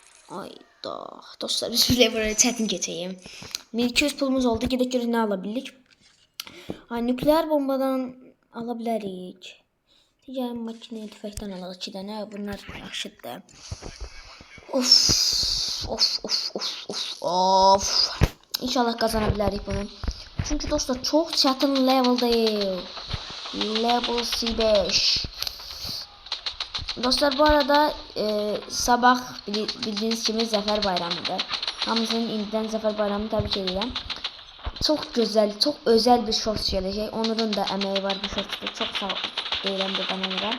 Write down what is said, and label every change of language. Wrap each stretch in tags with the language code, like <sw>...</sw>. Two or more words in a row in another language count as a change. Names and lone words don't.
<az>Ayda. Dostlar biz bile buraya çətin geçeyim. 1200 pulumuz oldu. Gedək görək nə ala bildik. Ay, nükleer bombadan ala bilərik. Digər makine tüfəkdən alaq 2 dənə. Bunlar yaxşıdır. Of. İnşallah qazana bilərik bunu. Çünki dostlar çox çətin leveldayım. Level C5.</az> <tr>Dostlar bu arada sabah bildiğiniz gibi Zafer Bayramı'dır.</tr> <az>Hamısının indidən Zafer Bayramını təbrik edirəm.</az> <tr>Çok güzel, çok özel bir short gelecek. Onur'un da emeği var bu shortta.</tr> <az>Çok sağ deyirəm buradan</az> <tr>Onur'a.</tr>